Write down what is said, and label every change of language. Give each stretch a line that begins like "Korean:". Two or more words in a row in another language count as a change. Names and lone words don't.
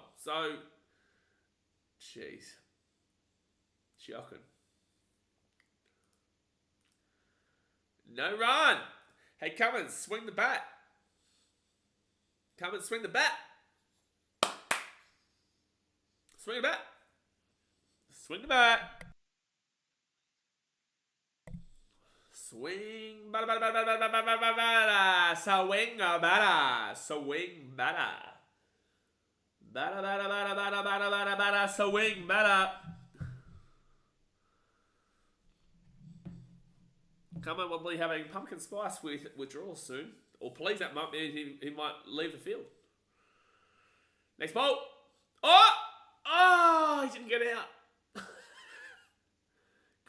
English: So, jeez. Shocking. No run. Hey, Cummins, swing the bat. Cummins, swing the bat. Swing the bat. Swing the bat. Swing bada bada bada bada bada bada bada. Swing bada. Swing bada. Bada bada bada bada bada bada bada. Swing bada. Come on, we'll be having pumpkin spice with withdrawals soon. Or please, that might mean he might leave the field. Next ball. Oh! Oh, he didn't get out.